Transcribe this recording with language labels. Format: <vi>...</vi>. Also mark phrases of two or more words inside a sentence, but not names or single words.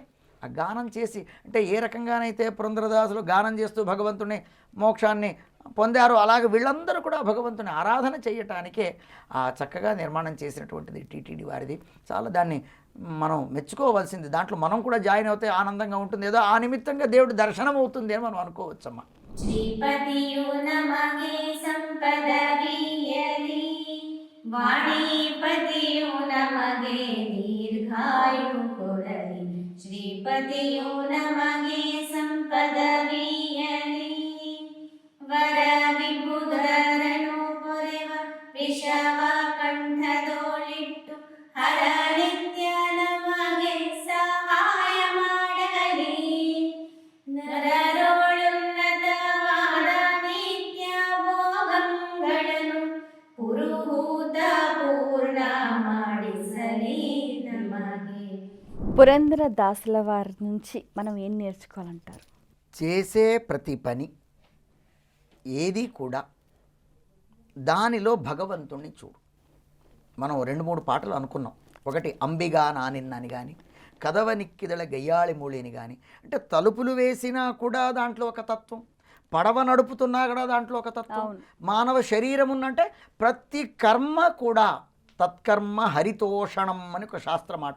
<te>ఆ గానం చేసి, అంటే ఏ రకంగానైతే పురంధరదాసులు గానం చేస్తూ భగవంతుని మోక్షాన్ని పొందారో అలాగే వీళ్ళందరూ కూడా భగవంతుని ఆరాధన చేయటానికే ఆ చక్కగా నిర్మాణం చేసినటువంటిది టీటీడీ వారిది. చాలా దాన్ని మనం మెచ్చుకోవాల్సింది. దాంట్లో మనం కూడా జాయిన్ అవుతే ఆనందంగా ఉంటుంది, ఏదో ఆ నిమిత్తంగా దేవుడి దర్శనం అవుతుంది అని మనం అనుకోవచ్చమ్మా.</te> <kn>ಶ್ರೀಪತಿಯು ನಮಗೆ ಸಂಪದವಿಯಲಿ, ವಾಣಿಪತಿಯು ನಮಗೆ ದೀರ್ಘಾಯು ಕೊಡಲಿ. ಶ್ರೀಪತಿಯು ನಮಗೆ ಸಂಪದವಿಯಲಿ, ವರ ವಿಭುಧರನು ಪೊರೆವ ವಿಷವ ಕಂಠದೋಳಿಟ್ಟು ಹರ ನಿತ್ಯ ನಮಗೆ ಸಹಾಯ ಮಾಡಲಿ. ನರರೋಳುನ್ನತವಾದ ನಿತ್ಯ ಭೋಗಗಳನ್ನು ಪುರುಹೂತ ಪೂರ್ಣ ಮಾಡಿಸಲಿ ನಮಗೆ.</kn> <te>పురంధర దాసుల వారి నుంచి మనం ఏం నేర్చుకోవాలంటారు? చేసే ప్రతి పని ఏది కూడా దానిలో భగవంతుణ్ణి చూడు. మనం 2-3 పాటలు అనుకున్నాం. ఒకటి అంబిగా నానిన్నని కానీ, కదవనిక్కిదల గయ్యాళి మూళిని కానీ, అంటే తలుపులు వేసినా కూడా దాంట్లో ఒక తత్వం, పడవ నడుపుతున్నా కూడా దాంట్లో ఒక తత్వం, మానవ శరీరం ఉందంటే ప్రతి కర్మ కూడా తత్కర్మ హరితోషణం అని ఒక శాస్త్రమాట.</te>